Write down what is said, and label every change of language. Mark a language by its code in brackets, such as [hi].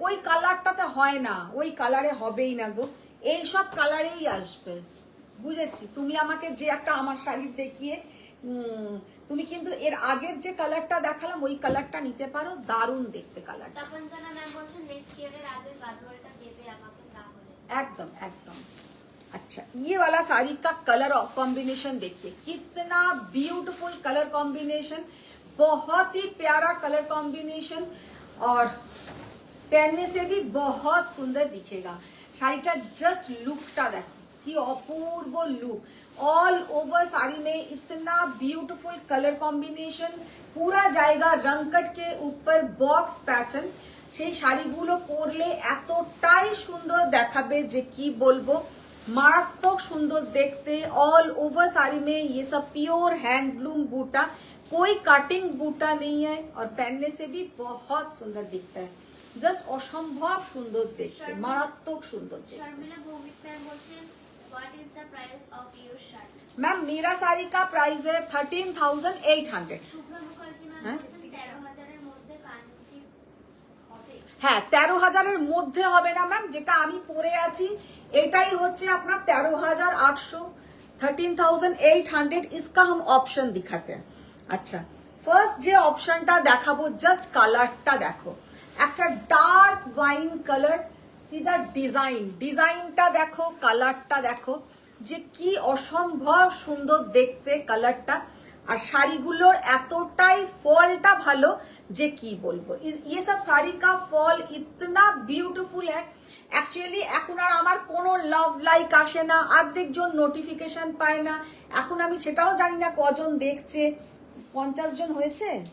[bn] ওই কালারটাতে হয় না, ওই কালারে হবেই না গো, এই সব কালারেই আসবে। বুঝেছি, তুমি আমাকে যে একটা আমার শাড়ি দেখিয়ে তুমি কিন্তু এর আগের যে কালারটা দেখালাম ওই কালারটা নিতে পারো, দারুণ দেখতে কালারটা। তপনজানা ম্যাম বলছেন নেক্সট ইয়ারের আগে গাদওয়ালটা দেবে আমাকে তাহলে। [hi] एकदम एकदम। अच्छा ये वाला साड़ी का कलर कॉम्बिनेशन देखिए, कितना ब्यूटीफुल कलर कॉम्बिनेशन, बहुत ही प्यारा कलर कॉम्बिनेशन, और पहनने से भी बहुत सुंदर दिखेगा। [bn] শাড়িটা জাস্ট লুকটা দেখো কি অপূর্ব লুক, [hi] ऑल ओवर साड़ी में इतना ब्यूटीफुल कलर कॉम्बिनेशन, पूरा जाएगा रंगकट के ऊपर बॉक्स पैटर्न। [bn] সেই শাড়িগুলো পরলে এতটাই সুন্দর দেখাবে যে কি বলবো, মারাত্মক সুন্দর দেখতে। [hi] ऑल ओवर साड़ी में ये सब प्योर हैंडलूम बूटा, कोई कटिंग बूटा नहीं है, और पहनने से भी बहुत सुंदर दिखता है, [bn] জাস্ট অসম্ভব সুন্দর দেখতে, [hi] মারাত্মক সুন্দর দেখতে। [bn] শর্মিলা ভৌমিক ম্যাম বলছেন [en] What is the price of your shirt. [hi] Ma'am मेरा साड़ी का प्राइस है 13,800। [bn] শুভ্রা মুখার্জি ম্যাম হ্যাঁ? বলছেন 13,000-এর মধ্যে কাঞ্চি হবে। হ্যাঁ 13,000-এর মধ্যে হবে না ম্যাম, যেটা আমি পরে আছি এটাই হচ্ছে আপনার 13,800, 13,800। [hi] इसका हम ऑप्शन दिखाते हैं। [bn] अच्छा ফার্স্ট যে অপশনটা দেখাবো, জাস্ট কালারটা দেখো, একটা ডার্ক ওয়াইন কালার, সিধা ডিজাইনটা দেখো, কালারটা দেখো যে কি অসম্ভব সুন্দর দেখতে কালারটা, আর শাড়িগুলোর এতটাই ফলটা ভালো যে কি বলবো। [hi] ये सब साड़ी का फॉल इतना ब्यूटीफुल है। [bn] অ্যাকচুয়ালি এখন আর আমার কোনো লাভ লাইক আসে না, অর্ধেকজন নোটিফিকেশন পায় না, এখন আমি সেটাও জানি না কজন দেখছে। 50 জন হয়েছে।